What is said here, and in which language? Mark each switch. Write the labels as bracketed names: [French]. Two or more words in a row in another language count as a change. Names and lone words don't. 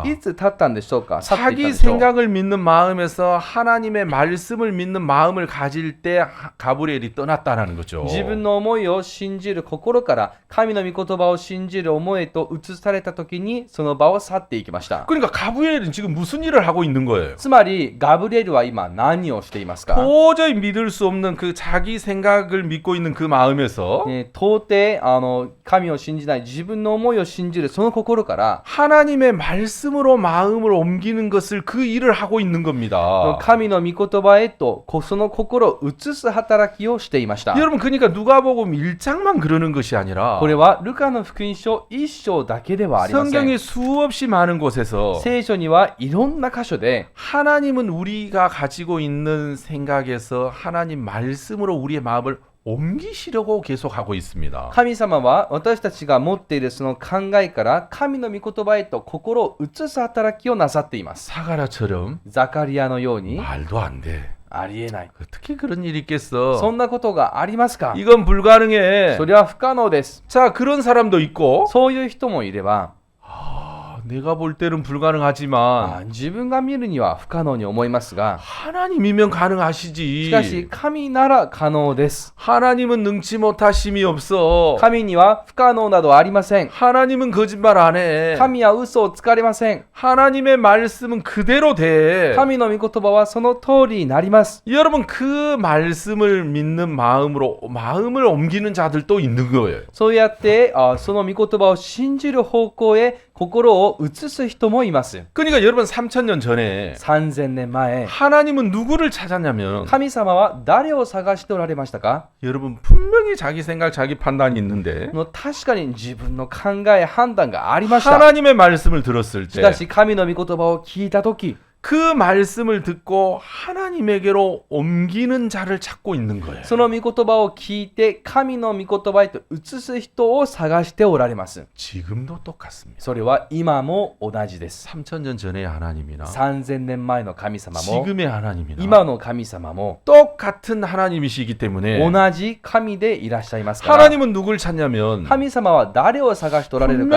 [Japanese] いつ立ったんでしょうか？去っていったん [Korean] 자기 [Japanese] でしょう。 [Korean] 생각을 믿는 마음에서 하나님의 말씀을 믿는 마음을 가질 때 가브리엘이 떠났다는 거죠. [Japanese] 自分の思いを信じる心から神の御言葉を信じる思いへと移された時にその場を去っていきました。 [Korean] 그러니까 가브리엘은 지금 무슨 일을 하고 있는 거예요? [Japanese] つまりガブリエルは今何をしていますか？ [Korean] 도저히 믿을 수 없는 그 자기 생각을 믿고 있는 그 마음에서 [Japanese] 到底神を信じない自分の思いを信じるその心から [Korean] 하나님의 말씀으로 마음을 옮기는 것을 그 일을 하고 있는 겁니다. [Japanese] 神の御言葉へとその心を移す働きをしていました。 [Korean] 여러분 그러니까 누가복음 1장만 그러는 것이 아니라 [Japanese] これはルカの福音書1章だけではありません。 [Korean] 성경의 수없이 많은 곳에서 [Japanese] 聖書にはいろんな箇所で [Korean] 하나님은 우리가 가지고 있는 생각에서 하나님 말씀으로 우리의 마음을 옮기시려고 계속 하고 있습니다. [Japanese] 神様は私たちが持っているその考えから神の御言葉へと心を移す働きをなさっています。 [Korean] 사가랴처럼 [Japanese] ザカリアのように [Korean] 말도 안 돼. [Japanese] ありえない。 [Korean] 어떻게 그런 일이 있겠어? [Japanese] そんなことがありますか？ [Korean] 이건 불가능해. [Japanese] それは不可能です。 [Korean] 자, 그런 사람도 있고 [Japanese] そういう人もいれば、 [Korean] 내가 볼 때는 불가능하지만 [Japanese] 自分が見るには不可能に思いますが、 [Korean] 하나님이면 가능하시지. [Japanese] しかし神なら可能です。 [Korean] 하나님은 능치 못하심이 없어. [Japanese] 神には不可能などありません。 [Korean] 하나님은 거짓말 안 해. [Japanese] 神は嘘をつかれません。 [Korean] 하나님의 말씀은 그대로 돼. [Japanese] 神の御言葉はその通りになります。 [Korean] 여러분 그 말씀을 믿는 마음으로 마음을 옮기는 자들도 있는 거예요. [Japanese] そうやってその御言葉を信じる方向へ心を移す人もいます。 [Korean] 그러니까 여러분 3000년 전에 [Japanese] 3000 年前、 [Korean] 하나님은 누구를 찾았냐면 [Japanese] 神様は誰を探しておられましたか？ [Korean] 여러분 분명히 자기 생각 자기 판단이 있는데 [Japanese] 確かに自分の考え判断がありました。 [Korean] 하나님의 말씀을 들었을 [Japanese] しか [Korean] 때 [Japanese] し神の御言葉を聞いたとき、 [Korean] 그 말씀을 듣고 하나님에게로 옮기는 자를 찾고 있는 거예요. [Japanese] その御言葉を聞いて神の御言葉へと移す人を探しておられます。 [Korean] 지금도 똑같습니다. [Japanese] それは今も同じです。 [Korean] 3000년 전의 하나님이나 [Japanese] 3000 年前の神様も [Korean] 지금의 하나님이나 [Japanese] 今の神様も [Korean] 똑같은 하나님이시기 때문에 [Japanese] 同じ神でいらっしゃいますから、 [Korean] 하나님은 누굴 찾냐면 [Japanese] 神様は誰を探しておられるか、